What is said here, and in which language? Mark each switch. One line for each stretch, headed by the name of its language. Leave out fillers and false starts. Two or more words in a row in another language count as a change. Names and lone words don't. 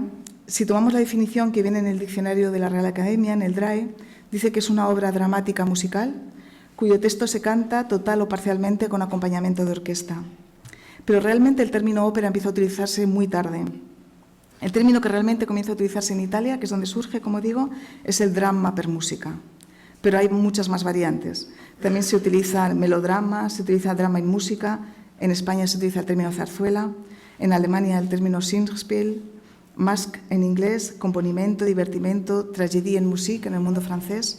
Spanish: Si tomamos la definición que viene en el diccionario de la Real Academia, en el DRAE, dice que es una obra dramática musical cuyo texto se canta total o parcialmente con acompañamiento de orquesta. Pero realmente el término ópera empieza a utilizarse muy tarde. El término que realmente comienza a utilizarse en Italia, que es donde surge, como digo, es el
Italian: dramma per musica.
Spanish: Pero hay muchas más variantes. También se utiliza melodrama, se utiliza
Italian: drama in música.
Spanish: En España se utiliza el término zarzuela. En Alemania el término Singspiel. Masque en inglés, componimento, divertimento,
French: tragédie en musique
Spanish: en el mundo francés.